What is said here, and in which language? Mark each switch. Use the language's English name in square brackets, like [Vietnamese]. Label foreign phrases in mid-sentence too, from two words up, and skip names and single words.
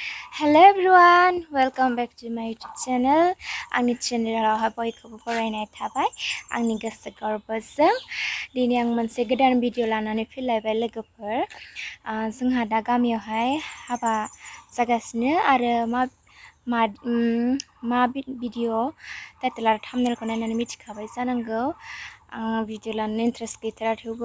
[English] Hello everyone, welcome back to my YouTube channel. [Bodo] आंनि चेनेलावहाय बयखौबो बरायनाय थाबाय आंनि गोसो गोरबोजों दिनै आं मोनसे गोदान भिडिअ लानानै फैलायबाय लोगोफोर जोंहा दा गामियावहाय हाबा जागासिनो आरो मा भिडिअ टाइटेल आरो थाम्बनेलखौ नायनानै मिथिखाबाय जानांगौ आं भिडिअ लानो इन्ट्रेस्ट गैथारा थेवबो